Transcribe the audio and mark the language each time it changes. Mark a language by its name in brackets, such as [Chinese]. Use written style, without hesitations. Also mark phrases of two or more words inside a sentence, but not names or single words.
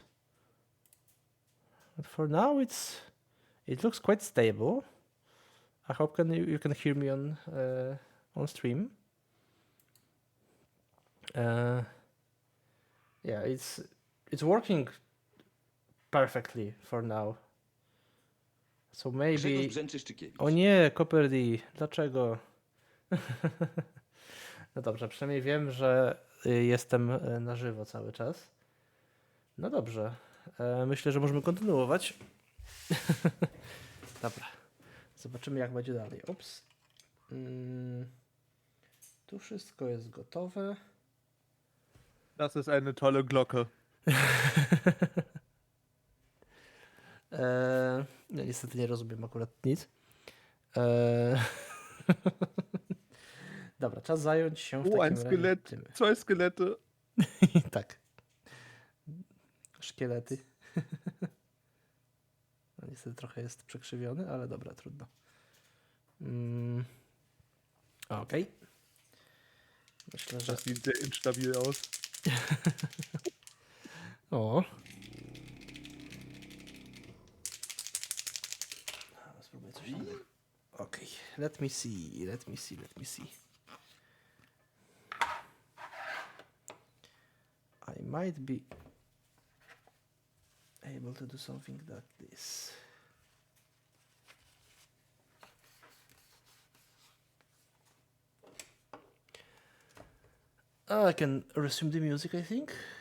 [English] But for now, it looks quite stable. I hope you can hear me on stream. Uh, yeah, it's working perfectly for now. So maybe... [Polish] O nie, Copper D, dlaczego? No dobrze, przynajmniej wiem, że jestem na żywo cały czas. No dobrze, myślę, że możemy kontynuować. Dobra, zobaczymy jak będzie dalej. Ups. Tu wszystko jest gotowe. [German] Das ist eine tolle Glocke. [Polish] No, niestety nie rozumiem akurat nic. Dobra, czas zająć się w [German] Oh, ein [Polish] takim razie [German] Skelett, [Polish] tym. [German] 2 Skelette. [Polish] Tak. Szkielety. No, niestety trochę jest przekrzywiony, ale dobra, trudno. Okej. Myślę, że... [German] Das sieht sehr instabil aus. [Polish] O. Spróbuję coś innego. Okej. [English] Let me see. I might be able to do something like this. I can resume the music, I think.